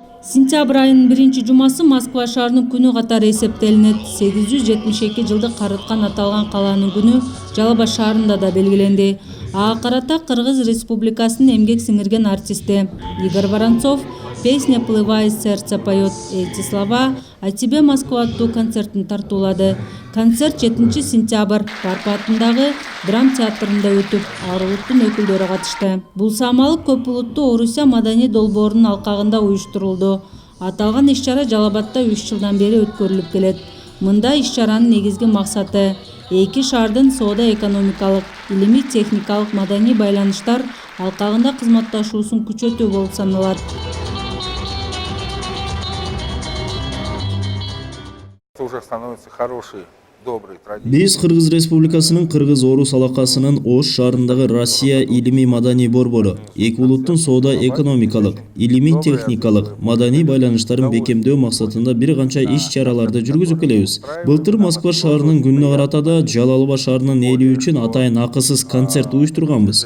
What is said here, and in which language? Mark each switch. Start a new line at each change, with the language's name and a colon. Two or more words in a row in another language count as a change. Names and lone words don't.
Kyrgyz: Сентябрь айынын 1-жумасы Москва шаарынын күнү катары эсептелинет. 872 жылдык карыткан аталган калаанын күнү Жалал Абад шаарында да белгиленди. Ага карата Кыргыз Республикасынын эмгек сиңирген артисти Игорь Воронцов
Russian: «Песня плывает, сердце поет эти слова о тебе,
Kyrgyz: Москва» аттуу концертин тартуулады. Концерт 7 сентябрь Парпа атындагы драм театрында өтүп, ар улуттун өкүлдөрү катышты. Бул самалык көп улуттуу Орусия маданий долбоорунун алкагында уюштурулду. Аталган иш-чара Жалал Абадда 3 жылдан бери өткөрүлүп келет. Мында иш-чаранын негизги максаты эки шаардын соода-экономикалык, илимий-техникалык, маданий байланыштар алкагында кызматташуусун күчөтүү болуп саналат.
Russian: Уже становится хороший, добрый традиция.
Kyrgyz: Биз Кыргыз Республикасынын Кыргыз-Орус алакасынын Ош шаарындагы Россия илимий маданий борбору эки улуттун соода-экономикалык, илимий-техникалык, маданий байланыштарын бекемдөө максатында бир канча иш-чараларды жүргүзүп келебиз. Былтыр Москва шаарынын күнүнө карата да Жалал Абад шаарынын эли үчүн атайын акысыз концерт уюштурганбыз.